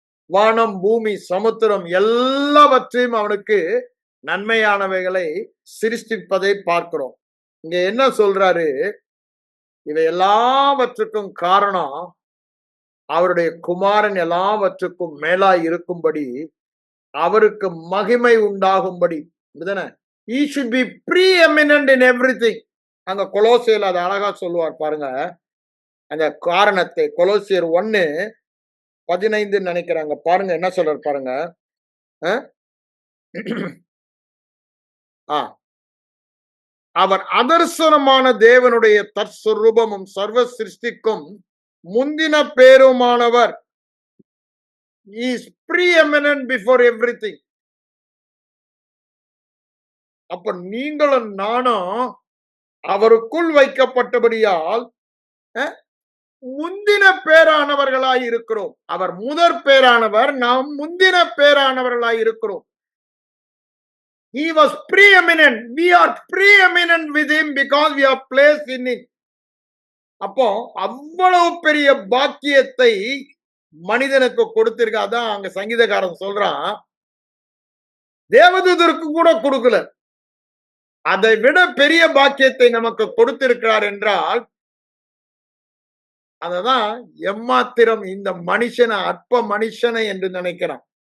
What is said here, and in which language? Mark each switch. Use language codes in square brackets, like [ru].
[ta] வானம், பூமி, சமுத்திரம் எல்லாவற்றையும் அவனுக்கு நன்மையானவைகளை சிருஷ்டிப்பதை பார்க்கிறோம். இங்க என்ன சொல்றாரு? இவை எல்லாவற்றுக்கும் காரணம் அவருடைய குமாரன் எல்லாவற்றுக்கும் மேலாய் இருக்கும்படி, அவருக்கு மகிமை உண்டாகும்படி. [en] He should be preeminent in everything. [ta] அங்க கொலோசியர் அதை அழகா சொல்லுவார் பாருங்க. அந்த காரணத்தை கொலோசியர் 1:15 நினைக்கிறாங்க. பாருங்க என்ன சொல்றாரு பாருங்க. அவர் அதர்சனமான தேவனுடைய தற்ஸ்வரூபமும் சர்வ சிருஷ்டிக்கும் முந்தின பேருமானவர். [en] He is preeminent before everything. [ta] அப்ப நீங்களும் நானும் அவருக்குள் வைக்கப்பட்டபடியால் முந்தின பேரானவர்களாய் இருக்கிறோம். அவர் முதற் பேரானவர், நாம் முந்தின பேரானவர்களாய் இருக்கிறோம். [en] He was preeminent. We are preeminent with him because we are placed in him. [ta] அப்போ அவ்வளவு பெரிய பாக்கியத்தை மனிதனுக்கு கொடுத்திருக்காதான். அங்க சங்கீதக்காரன் சொல்றான், தேவதூதருக்கு கூட கொடுக்கல. அதை விட பெரிய பாக்கியத்தை நமக்கு கொடுத்திருக்கிறார் என்றால், அததான் எம்மாத்திரம் இந்த மனுஷனை அற்ப மனுஷனை என்று நினைக்கிறான்.